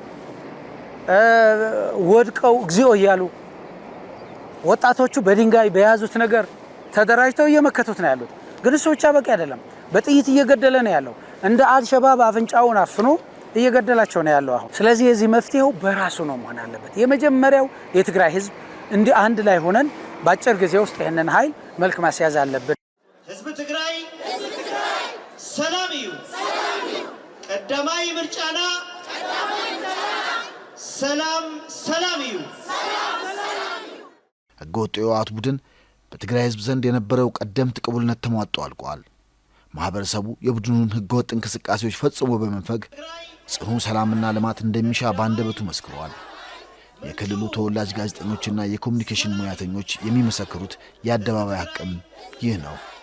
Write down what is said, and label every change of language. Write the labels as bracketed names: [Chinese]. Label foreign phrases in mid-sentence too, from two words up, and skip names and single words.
[Amharic] ወድቀው እግዚኦ እያሉ ወጣቶቹ በድንጋይ በያዙት ነገር ተደራጅተው እየመከቱት ነው ያሉት። ግን እሱ ብቻ በቂ አይደለም። በጥይት እየገደለ ነው ያለው። እንደ አልሸባብ አፍንጫውን አፍኖ እየገደላቸው ነው ያለው አሁን። ስለዚህ የዚህ መፍትሄው በራሱ ነው መሆን አለበት። የመጀመሪያው የትግራይ ህዝብ እንዲህ አንድ ላይ ሆነን በአጭር ጊዜ ውስጥ ይህንን ኃይል መልክ ማስያዝ አለብን። [Tigrinya] ህዝብ ትግራይ ሰላም እዩ ቀዳማይ ምርጫና ሰላም እዩ። [Amharic] ህገወጥ የህወሓት ቡድን በትግራይ ህዝብ ዘንድ የነበረው ቀደምት ቅቡልነት ተሟጦ አልቋል። ማህበረሰቡ የቡድኑን ህገወጥ እንቅስቃሴዎች ፈጽሞ በመንፈግ ጽኑ ሰላምና ልማት እንደሚሻ ባንደበቱ መስክሯል። የክልሉ ተወላጅ ጋዜጠኞችና የኮሙኒኬሽን ሙያተኞች የሚመሰክሩት የአደባባይ ሐቅም ይህ ነው።